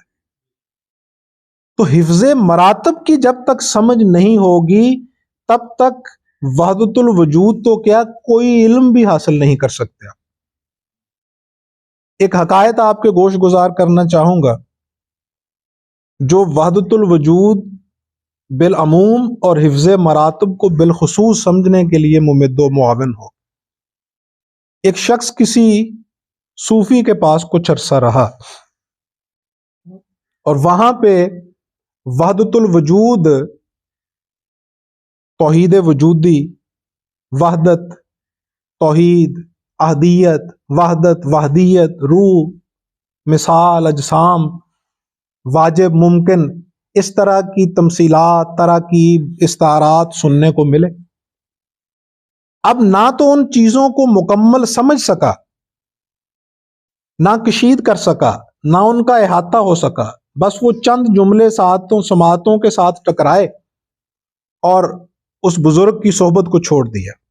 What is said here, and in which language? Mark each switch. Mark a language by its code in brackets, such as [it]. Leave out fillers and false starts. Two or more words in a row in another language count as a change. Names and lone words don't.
[ur] تو حفظ مراتب کی جب تک سمجھ نہیں ہوگی تب تک وحدت الوجود تو کیا کوئی علم بھی حاصل نہیں کر سکتے۔ ایک حقائق آپ کے گوش گزار کرنا چاہوں گا جو وحدت الوجود بالعموم اور حفظ مراتب کو بالخصوص سمجھنے کے لیے ممد و معاون ہو۔ ایک شخص کسی صوفی کے پاس کچھ عرصہ رہا اور وہاں پہ وحدت الوجود، توحید وجودی، وحدت، توحید، احدیت، وحدت، وحدیت، روح، مثال، اجسام، واجب، ممکن، اس طرح کی تمثیلات، تراکیب، استعارات سننے کو ملے۔ اب نہ تو ان چیزوں کو مکمل سمجھ سکا، نہ کشید کر سکا، نہ ان کا احاطہ ہو سکا، بس وہ چند جملے سماعتوں کے ساتھ ٹکرائے اور اس بزرگ کی صحبت کو چھوڑ دیا۔